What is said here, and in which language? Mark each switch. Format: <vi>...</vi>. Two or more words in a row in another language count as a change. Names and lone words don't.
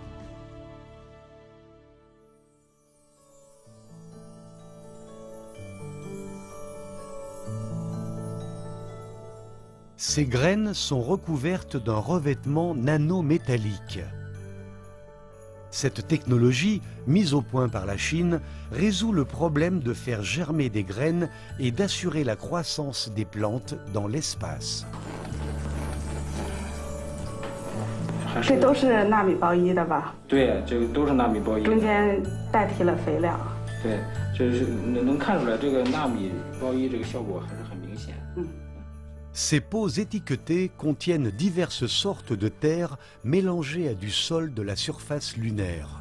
<fr>Ces graines sont recouvertes d'un revêtement nanométallique. Cette technologie, mise au point par la Chine, résout le problème de faire germer des graines et d'assurer la croissance des plantes dans l'espace.</fr> <zh>这都是纳米包衣的吧？对，这个都是纳米包衣。中间代替了肥料。对，这是能看出来，这个纳米包衣这个效果还是很明显。</zh> <fr>Ces pots étiquetés contiennent diverses sortes de terre mélangées à du sol de la surface lunaire.</fr>